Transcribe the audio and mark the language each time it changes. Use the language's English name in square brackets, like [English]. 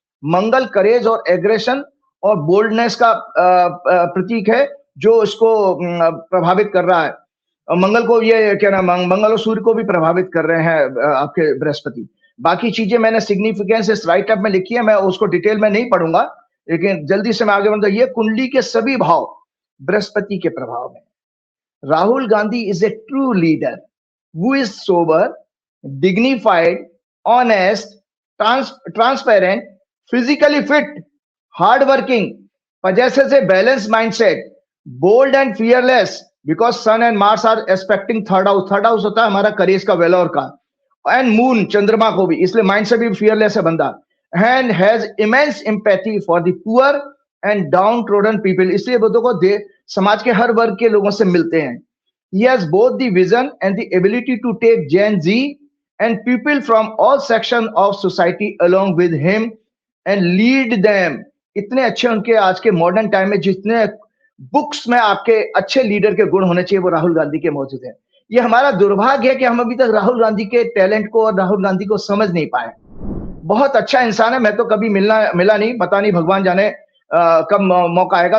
[Hindi] मंगल करेज और एग्रेशन और बोल्डनेस का प्रतीक है, जो इसको प्रभावित कर रहा है। मंगल को ये क्या नाम, मंगल और सूर्य को भी प्रभावित कर रहे हैं आपके बृहस्पति। बाकी चीजें मैंने सिग्निफिकेंस इस राइट अप में लिखी है, मैं उसको डिटेल में नहीं पढ़ूंगा, लेकिन जल्दी से मैं आगे बढ़ता। ये कुंडली के सभी भाव बृहस्पति के प्रभाव में। [English] Rahul Gandhi is a true leader who is sober, dignified, honest, transparent, physically fit, hardworking, possesses a balanced mindset, bold and fearless, because Sun and Mars are aspecting third house. Third house [Hindi] होता है हमारा करेज का, वेलोर का, [English] and Moon [Hindi] चंद्रमा को भी, इसलिए mind से भी fearless है बंदा, [English] and has immense empathy for the poor and downtrodden people, [Hindi] इसलिए बुद्धों को समाज के हर वर्ग के लोगों से मिलते हैं। [English] He has both the vision and the ability to take Gen Z and people from all section of society along with him and lead them. [Hindi] इतने अच्छे उनके आज के मॉडर्न टाइम में जितने बुक्स में आपके अच्छे लीडर के गुण होने चाहिए वो राहुल गांधी के मौजूद हैं। ये हमारा दुर्भाग्य है कि हम अभी तक राहुल गांधी के टैलेंट को और राहुल गांधी को समझ नहीं पाए। बहुत अच्छा इंसान है, मैं तो कभी मिला नहीं, पता नहीं भगवान जाने कब मौका आएगा।